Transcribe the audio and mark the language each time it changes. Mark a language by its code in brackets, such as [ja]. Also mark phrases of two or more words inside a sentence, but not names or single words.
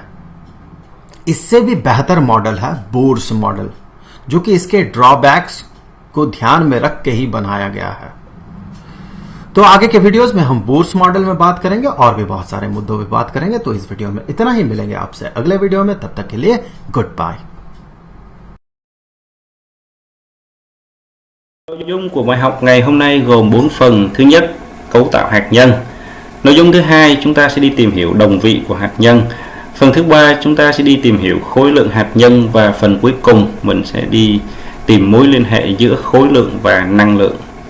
[hi] इससे भी बेहतर मॉडल है बोर्स मॉडल, जो कि इसके ड्रॉबैक्स को ध्यान में रख के ही बनाया गया है। तो आगे के वीडियोस में हम बोर्स मॉडल में बात करेंगे और भी बहुत सारे मुद्दों पे बात करेंगे। तो इस वीडियो में इतना ही, मिलेंगे आपसे अगले वीडियो में, तब तक के लिए [en] good bye. [vi] Nội dung của bài học ngày hôm nay gồm 4 phần. Thứ nhất, cấu tạo hạt nhân. Nội dung thứ hai, chúng ta sẽ đi tìm hiểu đồng vị của hạt nhân. Phần thứ ba, chúng ta sẽ đi tìm hiểu khối lượng hạt nhân, và phần cuối cùng mình sẽ đi tìm mối liên hệ giữa khối lượng và năng lượng.